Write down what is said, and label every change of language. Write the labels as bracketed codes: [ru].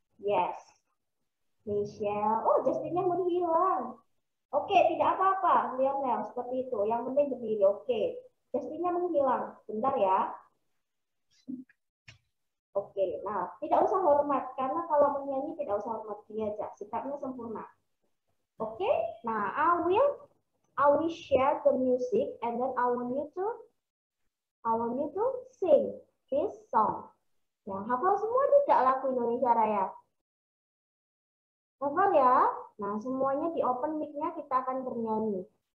[id] Yes. Michelle. Oh, Justinnya menghilang. Oke, tidak apa-apa. Lionel, seperti itu. Yang penting berdiri. Oke. Justinnya menghilang. Bentar ya. Oke, nah tidak usah hormat. Karena kalau menyanyi tidak usah hormat. Dia aja. Sikapnya sempurna. [en] Oke, nah I will share the music and then I want you to sing this song. [id] Ya, hafal semua tidak lagu Indonesia Raya? Hafal ya? Nah, semuanya di open mic-nya kita akan bernyanyi.